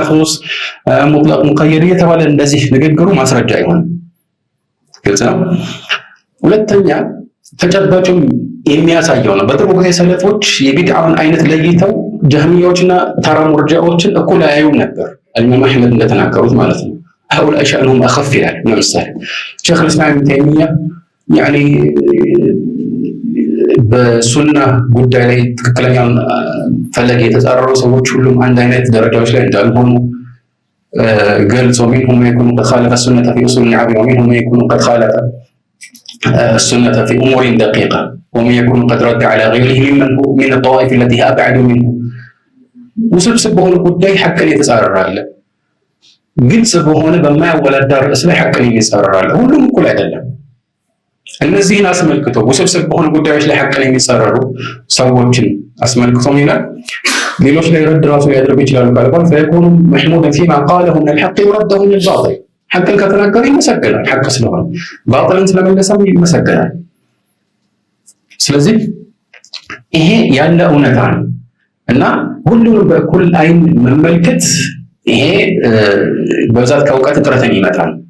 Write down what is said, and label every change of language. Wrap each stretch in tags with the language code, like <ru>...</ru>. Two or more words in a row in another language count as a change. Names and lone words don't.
<am>ኹሱስ ሙጥለቅ ሙቀየድ እየተባለ እንደዚህ ንግግሩ ማስረጃ ይሆናል። ግልጽ ነው። ሁለተኛ ተጨባጭም የሚያሳየው ነው። በጥሩ ጊዜ ሰለፎች የቢድዓውን አይነት ለይተው ጀህሚያዎችና ተራ ሙርጂዓዎችን እኩል አያዩም ነበር። ኢማም አሕመድ እንደተናገሩት ማለት ነው።</am> <ar>هؤلاء شأنهم أخف</ar> <am>ይላል። ለምሳሌ ሼኽ الإسلام ابن تيمية ያኒ በሱና ጉዳይ ላይ ትክክለኛውን ፈለግ የተጻረሩ ሰዎች ሁሉም አንድ አይነት ደረጃዎች ላይ እንዳልሆኑ ገልጾ</am> <ar>منهم من يكون قد</ar> <am>خالف السنة في أصول النعم ومنهم من يكون قد</am> <ar>خالف السنة في أمور دقيقة ومن يكون قد رد على غيره ممن هو من الطوائف التي هي أبعد منه وسبسب በሆነ</ar> <am>ጉዳይ ሐቅን የተጻረራለ ግልጽ በሆነ በማያወላዳ ርዕስ ላይ ሐቅን የተጻረራለ ሁሉም እኩል አይደለም። እነዚህን አስመልክቶ ውስብስብ በሆኑ ጉዳዮች ላይ ሐቅን የሚጻረሩ ሰዎችን አስመልክቶ ይላል ሌሎች ላይ ረድ ራሱ ሊያደርጉ ይችላሉ። ካልኳል</am> <ar>فيكون محمودا فيما قاله من الحق ورده من الباطل</ar> <am>ሐቅን ከተናገረ ይመሰገናል፣ ሐቅ ስለሆነ ባጥልን ስለመለሰም ይመሰገናል። ስለዚህ ይሄ ያለ እውነታ ነው እና ሁሉንም በእኩል አይን መመልከት ይሄ በብዛት ከእውቀት እጥረት ይመጣል።</am>